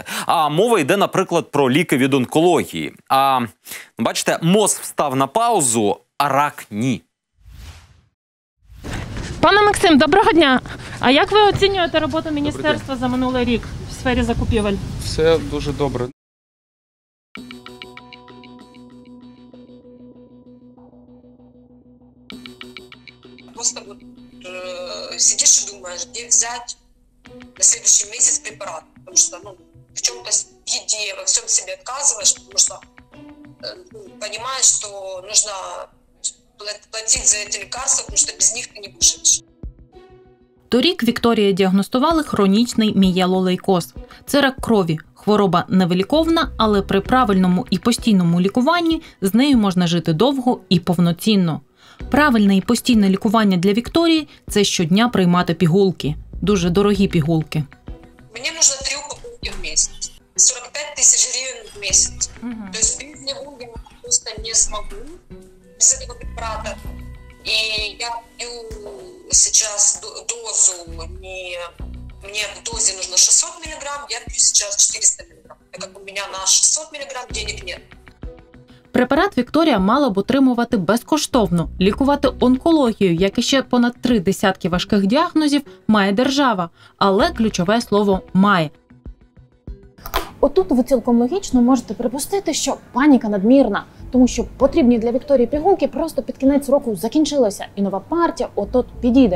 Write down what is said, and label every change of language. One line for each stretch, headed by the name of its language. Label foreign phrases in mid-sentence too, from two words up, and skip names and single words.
Ukrainian: А мова йде, наприклад, про ліки від онкології. А, бачите, МОЗ встав на паузу, а рак – ні. Пане Максим, доброго дня. А як ви оцінюєте роботу міністерства за минулий рік в сфері закупівель? Все дуже добре.
Russian: Просто вот сидишь и думаешь, где взять на следующий месяц препарат. Потому что в чем-то в еде, во всем себе отказываешь, потому что понимаешь, что нужно платить за эти лекарства, потому что без них ты не выживешь.
Ukrainian: Торік Вікторії діагностували хронічний мієлолейкоз. Це рак крові. Хвороба невиліковна, але при правильному і постійному лікуванні з нею можна жити довго і повноцінно. Правильне і постійне лікування для Вікторії – це щодня приймати пігулки. Дуже дорогі пігулки. Мені нужно 3 упаковки в місяць. 45 тисяч гривень в місяць. Тобто без нього я просто не зможу, без цього препарата. І я п'ю зараз дозу,
Russian: мне в дозе нужно 600 мг, я пью сейчас 400 мг. Так как у меня на 600 мг денег нет.
Ukrainian: Препарат Вікторія мала б отримувати безкоштовно. Лікувати онкологію, як і ще понад 3 десятки важких діагнозів, має держава. Але ключове слово «має». Отут ви цілком логічно можете припустити, що паніка надмірна, тому що потрібні для Вікторії пігулки просто під кінець року закінчилися, і нова партія от-от підійде.